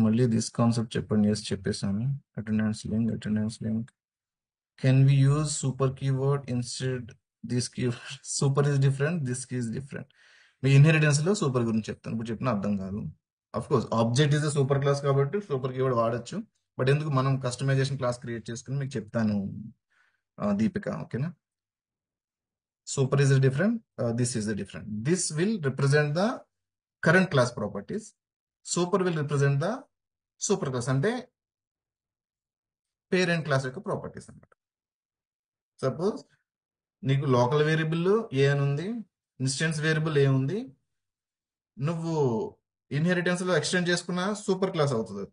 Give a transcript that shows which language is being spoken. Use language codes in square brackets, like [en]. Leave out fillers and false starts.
[te] మళ్ళీ this concept చెప్పండి. Yes చెప్పేసాను. [en] Attendance link can we use super keyword instead this keyword? Super is different, this key is different. [te] మీ inheritance లో super గురించి చెప్తాను. ఇప్పుడు చెప్పిన అర్థం కాదు. Of course object is super class కాబట్టి సూపర్ కీవర్డ్ వాడచ్చు. బట్ ఎందుకు మనం కస్టమైజేషన్ క్లాస్ క్రియేట్ చేసుకుని మీకు చెప్తాను దీపిక. ఓకేనా? [en] Super is different. This is the different. This will represent the current class properties. Super will represent the super class [te] అంటే parent class యొక్క ప్రాపర్టీస్ అన్నమాట. సపోజ్ నీకు లోకల్ వేరియబుల్ ఏ అని ఉంది, ఇన్స్టెన్స్ వేరియబుల్ ఏ ఉంది. నువ్వు ఇన్హెరిటెన్స్ లో ఎక్స్టెండ్ చేసుకున్న సూపర్ క్లాస్ అవుతుంది.